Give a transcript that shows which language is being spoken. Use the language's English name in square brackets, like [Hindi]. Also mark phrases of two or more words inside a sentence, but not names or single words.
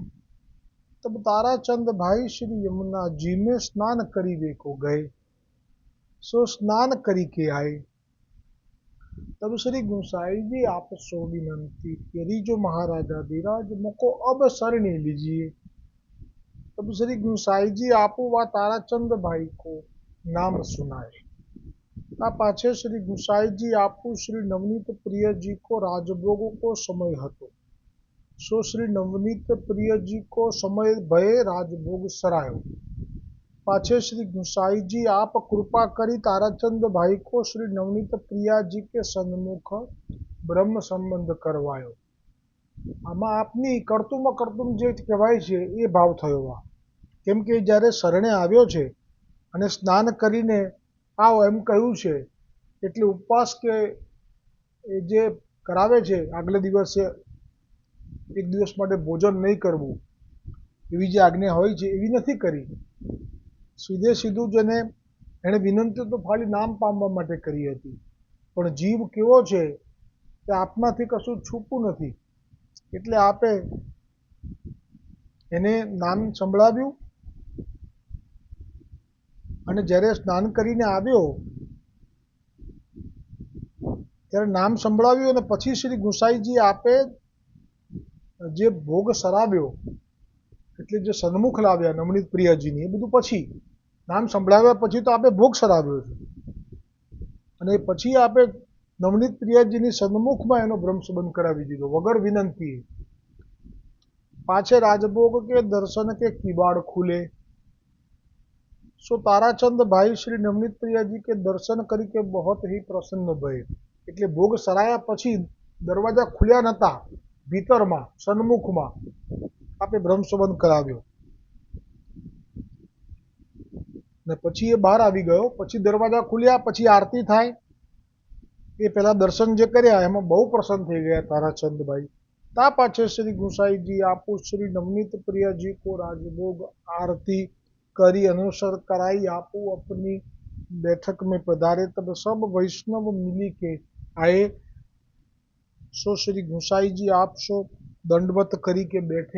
[Braj] तब ताराचंद भाई श्री यमुना जी में स्नान करीवे को गए। सो स्नान करी के आए। तब श्री गोसाई जी आप सो विनंती करी, जो महाराजा धीराज मुको अब शरणी लीजिए। तब श्री गोसाई जी आपो वा ताराचंद भाई को नाम सुनाए। ता पाछे श्री गोसाई जी आपू श्री नवनीत प्रिय जी को राजभोग को समय हतो। सो श्री नवनीत प्रिय जी को समय भय राजभोग सरायो। पाछे श्री गोसाई जी आप कृपा करी ताराचंद भाई को श्री नवनीत प्रिया जी के सन्मुख ब्रह्म संबंध करवायो। [Gujarati] આમા આપની કરતુમ કરતુમ જે કહેવાય છે એ ભાવ થયો। કેમ કે જ્યારે શરણે આવ્યો છે અને સ્નાન કરીને આઓ એમ કહ્યું છે, એટલે ઉપવાસ કે જે કરાવે છે આગલે દિવસે એક દિવસ માટે ભોજન નહીં કરવું એવી જે આજ્ઞા હોય છે એવી નથી કરી। સીધે સીધું જેને એણે વિનંતી તો ખાલી નામ પામવા માટે કરી હતી, પણ જીવ કેવો છે તે આપમાંથી કશું છૂટું નથી, એટલે આપે એને નામ સંભળાવ્યું અને જ્યારે સ્નાન કરીને આવ્યો ત્યારે નામ સંભળાવ્યું અને પછી શ્રી ગુસાઈજી આપે જે ભોગ સરાવ્યો, એટલે જે સન્મુખ લાવ્યા નવનીત પ્રિયાજીની, એ બધું પછી નામ સંભળાવ્યા પછી તો આપે ભોગ સરાવ્યો છે, અને પછી આપે નવનીત પ્રિયાજીની સન્મુખમાં એનો બ્રહ્મસંબંધ કરાવી દીધો વગર વિનંતી. [Braj] पाछे राजभोग के दर्शन के किवाड़ खुले, सो ताराचंद भाई श्री नवनीत प्रिया जी के दर्शन करके बहुत ही प्रसन्न भये. [Gujarati] એટલે ભોગ સરાયા પછી દરવાજા ખુલ્યા નતા, ભીતરમાં સન્મુખમાં આપે બ્રહ્મસંબંધ કરાવ્યો ને પછી એ બહાર આવી ગયો. પછી દરવાજા ખુલ્યા, પછી આરતી થાય, એ પહેલા દર્શન જે કર્યા એમાં બહુ પ્રસન્ન થઈ ગયા તારાચંદભાઈ. [Braj] ता पाछे श्री गुसाई जी आपू श्री नवनीत प्रिया जी को राजभोग आरती करी अनुसर कराई आपू अपनी बैठक में पधारे. तब सब वैष्णव मिली के आए, सो श्री गुसाई जी आप सो दंडवत करी के बैठे.